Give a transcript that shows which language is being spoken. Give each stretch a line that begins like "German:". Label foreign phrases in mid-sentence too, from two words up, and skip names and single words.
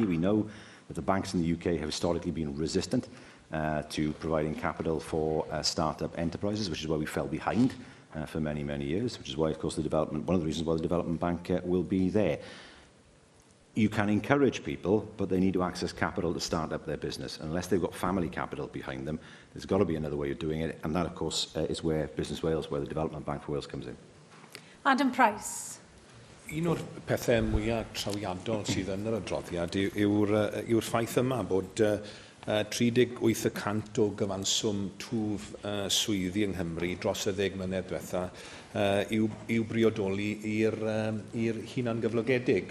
English: We know that the banks in the UK have historically been resistant to providing capital for start-up enterprises, which is why we fell behind for many, many years, which is why, of course, one of the reasons why the Development Bank will be there. You can encourage people, but they need to access capital to start up their business. Unless they've got family capital behind them, there's got to be another way of doing it, and that, of course, is where Business Wales, where the Development Bank for Wales comes in. Adam Price.
Welsh: Un o'r pethau mwyaf trawiadol sydd yn yr adroddiad yw'r ffaith yma bod 38% o gyfanswm twf swyddi yng Nghymru dros y 10 mlynedd diwetha yw briodoli i'r hunan gyflogedig.